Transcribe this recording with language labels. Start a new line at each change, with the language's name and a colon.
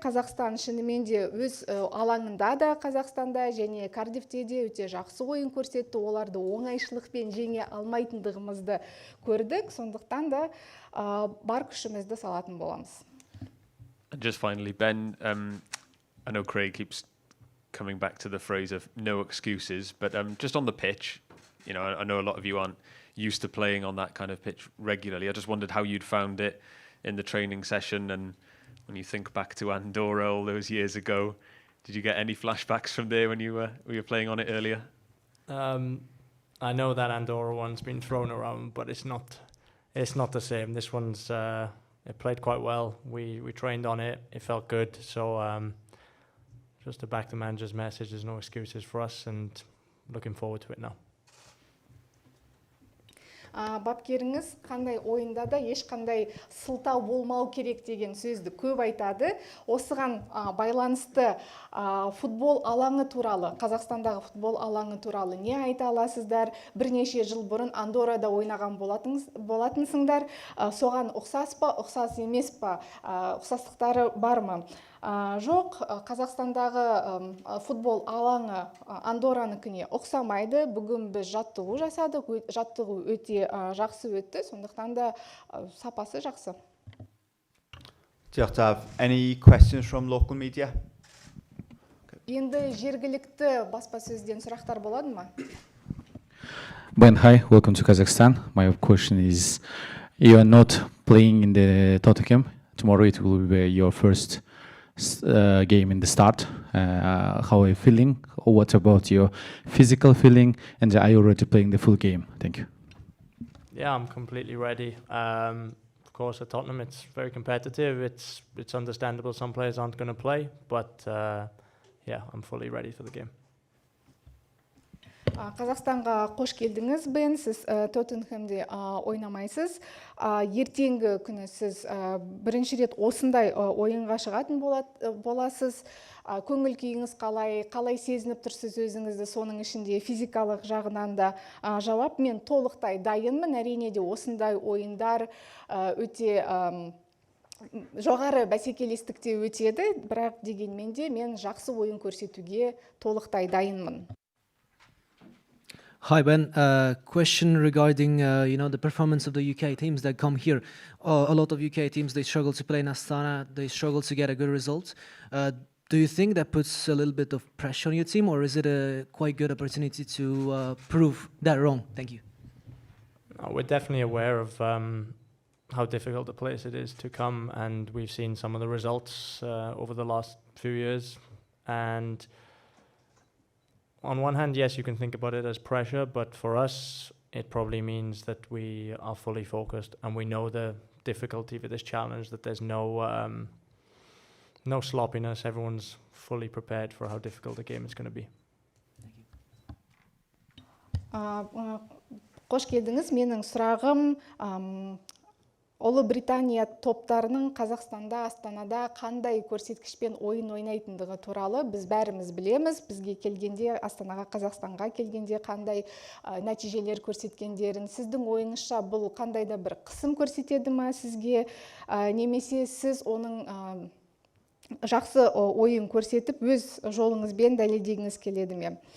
Kazakh: Қазақстан шынымен де өз алаңында да, Қазақстанда және Кардифте де өте жақсы ойын көрсетті. Оларды оңайшылықпен жеңе алмайтындығымызды көрдік. Сондықтан да бар күшімізді салатын боламыз.
English: Just finally, Ben, I know Craig keeps coming back to the phrase of no excuses, but just on the pitch, you know, I know a lot of you aren't used to playing on that kind of pitch regularly. I just wondered how you'd found it in the training session, and when you think back to Andorra all those years ago, did you get any flashbacks from there when you were playing on it earlier? I know that Andorra one's been thrown around, but it's not the same. This one's it played quite well. We trained on it. It felt good. So just to back the manager's message, there's no excuses for us, and looking forward to it now.
Kazakh: Бапкеріңіз қандай ойында да ешқандай сылтау болмау керек деген сөзді көп айтады. Осыған байланысты футбол алаңы туралы, Қазақстандағы футбол алаңы туралы не айта аласыздар? Бірнеше жыл бұрын Андоррада ойнаған болатынсыңдар. Соған ұқсас па, ұқсас емес па? Ұқсастықтары бар ма? Жоқ, Қазақстандағы футбол алаңы Андорраныкіне ұқсамайды. Бүгін біз жаттығу жасадық, жаттығу өте жақсы өтті, сондықтан да сапасы жақсы.
English: Do you have to have any questions from local media?
Kazakh: Енді жергілікті баспасөзден сұрақтар болады ма?
English: Ben, hi, welcome to Kazakhstan. My question is, you are not playing in the Tottenham. Tomorrow it will be your first game in the start. How are you feeling? What about your physical feeling? And are you already playing the full game? Thank you. Yeah, I'm completely ready. Of course, at Tottenham, it's very competitive. It's understandable some players aren't going to play, but yeah, I'm fully ready for the game.
Kazakh: Қазақстанға қош келдіңіз, Бен, сіз Тоттенхэмде ойнамайсыз. Ертеңгі күні сіз бірінші рет осындай ойынға шығатын боласыз. Көңіл күйіңіз қалай сезініп тұрсыз өзіңізді, соның ішінде физикалық жағынан да? Жауап, мен толықтай дайынмын. Әрине де осындай ойындар өте жоғары бәсекелестікте өтеді, бірақ дегенмен де мен жақсы ойын көрсетуге толықтай дайынмын.
English: Hi Ben, question regarding the performance of the UK teams that come here. A lot of UK teams, they struggle to play in Astana, they struggle to get a good result. Do you think that puts a little bit of pressure on your team, or is it a quite good opportunity to prove that wrong? Thank you. We're definitely aware of how difficult a place it is to come, and we've seen some of the results over the last few years. And on one hand, yes, you can think about it as pressure, but for us, it probably means that we are fully focused and we know the difficulty of this challenge, that there's no sloppiness. Everyone's fully prepared for how difficult the game is going to be.
Kazakh: Қош келдіңіз. Менің сұрағым, Ұлыбритания топтарының Қазақстанда, Астанада қандай көрсеткішпен ойын ойнайтындығы туралы біз бәріміз білеміз. Бізге келгенде, Астанаға, Қазақстанға келгенде қандай нәтижелер көрсеткендерін, сіздің ойыңызша бұл қандай да бір қысым көрсетеді ма сізге, немесе сіз оның жақсы ойын көрсетіп өз жолыңызбен дәлелдегіңіз келеді ме?